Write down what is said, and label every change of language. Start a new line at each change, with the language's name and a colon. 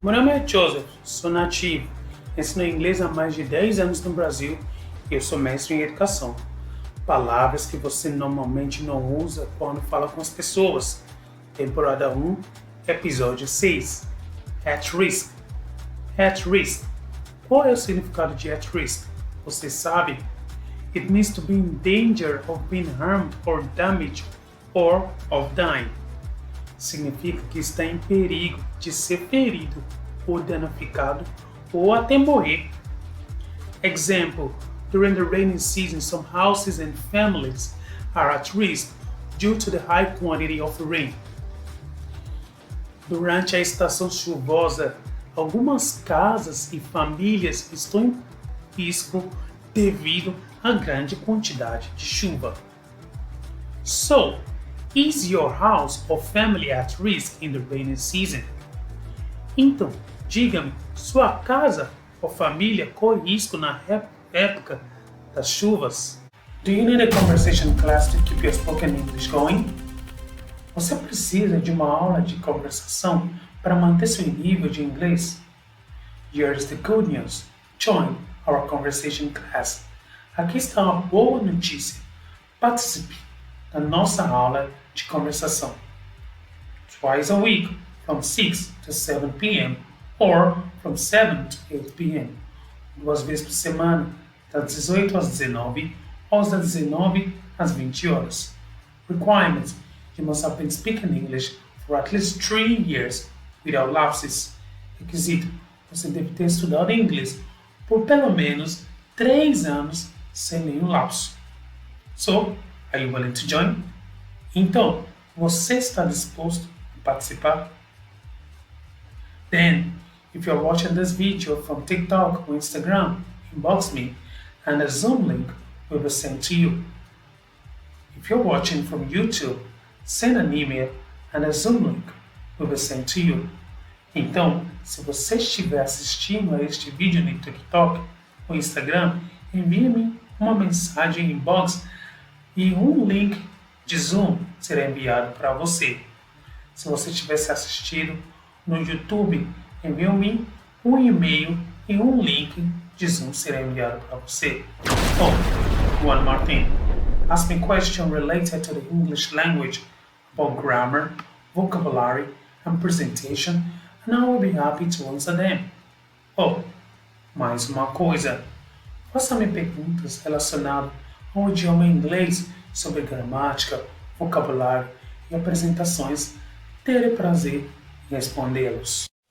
Portuguese: Meu nome é Joseph, sou nativo, ensino inglês há mais de 10 anos no Brasil e eu sou mestre em educação. Palavras que você normalmente não usa quando fala com as pessoas. Temporada 1, Episódio 6. At risk. At risk. Qual é o significado de at risk? Você sabe?
English: It means to be in danger of being harmed or damaged or of dying.
Portuguese: Significa que está em perigo de ser ferido ou danificado ou até morrer.
English: Example: during the rainy season, some houses and families are at risk due to the high quantity of rain.
Portuguese: Durante a estação chuvosa, algumas casas e famílias estão em risco devido à grande quantidade de chuva.
English: So, is your house or family at risk in the rainy season?
Portuguese: Então, diga-me, sua casa ou família corre risco na época das chuvas?
English: Do you need a conversation class to keep your spoken English going?
Portuguese: Você precisa de uma aula de conversação para manter seu nível de inglês?
English: Here's the good news. Join our conversation class.
Portuguese: Aqui está uma boa notícia. Participe da nossa aula de conversação.
English: Twice a week, from 6 to 7 p.m. or from 7 to 8 p.m.
Portuguese: 2 vezes por semana, das 18 às 19 ou das 19 às 20 horas.
English: Requirements: you must have been speaking English for at least 3 years without lapses.
Portuguese: Requisito: você deve ter estudado inglês por pelo menos 3 anos sem nenhum lapso.
English: So, are you willing to join?
Portuguese: Então, você está disposto a participar?
English: Then, if you're watching this video from TikTok or Instagram, inbox me and a Zoom link will be sent to you. If you're watching from YouTube, send an email and a Zoom link will be sent to you.
Portuguese: Então, se você estiver assistindo a este vídeo no TikTok ou Instagram, envie-me uma mensagem inbox e um link de Zoom será enviado para você. Se você tivesse assistido no YouTube, envie-me um e-mail e um link de Zoom será enviado para você.
English: Oh, one more thing. Ask me questions related to the English language about grammar, vocabulary, and presentation, and I will be happy to answer them.
Portuguese: Oh, mais uma coisa. Faça-me perguntas relacionadas ao idioma inglês sobre gramática, vocabulário e apresentações. Terei prazer em respondê-los.